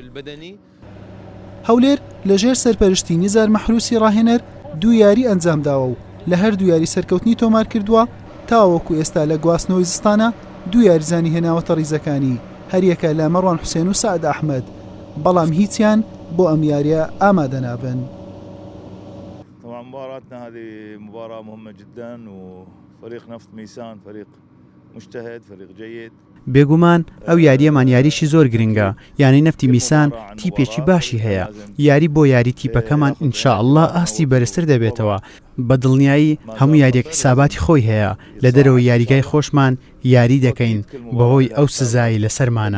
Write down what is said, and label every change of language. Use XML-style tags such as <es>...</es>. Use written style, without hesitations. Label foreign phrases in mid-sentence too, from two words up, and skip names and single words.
<ckb>هەولێر لەژێر سەرپەرشتی نیزار مەحروسی ڕاهێنەر دوو یاری ئەنجامداوە و لە هەردوو یاری سەرکەوتنی تۆمار کردووە تاوەکو ئێستا لە گواستنەوەی زستانە دوو یاریزانی هێناوەتە ڕیزەکانی، هەریەکە لە مەڕوان حوسێن و سعد ئەحمەد، بەڵام هیچیان بۆ ئەم یاریە ئامادە نابن.</ckb> <ar>مباراتنا هذه مباراة مهمة جدا وفريق نفط ميسان فريق مجتهد فريق جيد.</ar> <ckb>بێگومان ئەو یاریەمان یاریشی زۆر گرنگە. یانی نەفتی میسان تیپێکی باشی هەیە. یاری بۆ یاری تیپەکەمان ئینشاءالله ئاستی بەرزتر دەبێتەوە. بە دڵنیایی هەموو یاریەک حساباتی خۆی هەیە. لە دەرەوە یاریگای خۆشمان یاری دەکەین بەهۆی ئەو سزایی لەسەرمانە.</ckb>